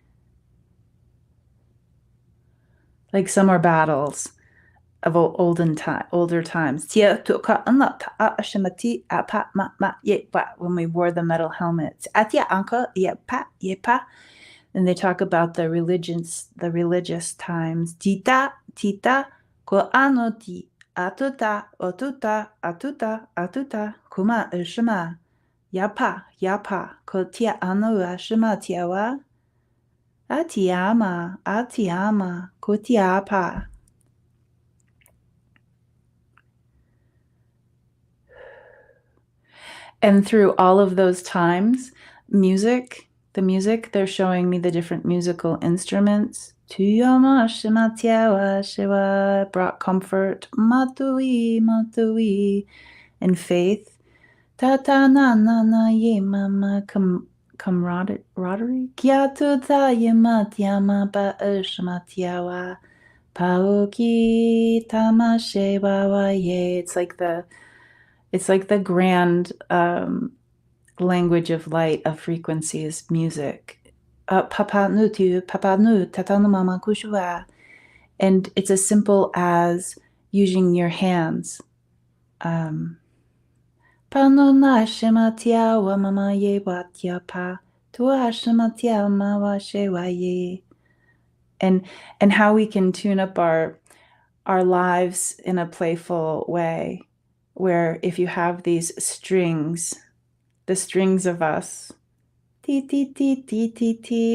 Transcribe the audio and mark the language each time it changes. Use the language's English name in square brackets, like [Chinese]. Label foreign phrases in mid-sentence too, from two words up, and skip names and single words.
[English] Like some are battles of older times. When we wore the metal helmets. And they talk about the religious times. Tita, tita, ko anoti, atuta, otuta, atuta, atuta, kuma ushima, yapa, yapa, ko tia anu ashima tiawa, atiama, ko tiapa. And through all of those times, music, the music, they're showing me the different musical instruments. Tuyama shima tiawa shiwa brought comfort, matui, matui, and faith. Tata na na na ye mama camaraderie. Kiatu ta ye matiama ba shima tiawa. Paoki tamashe wawa ye. It's like the grand language of light, of frequencies, music. Papa nu tu, papa nu, tatanu mama kushua. And it's as simple as using your hands. Pano na shematia wa mama ye watia pa. Tua shematia ma wa she wa ye. And how we can tune up our lives in a playful way, where if you have these strings, the strings of us, T, T, T, T, T, T.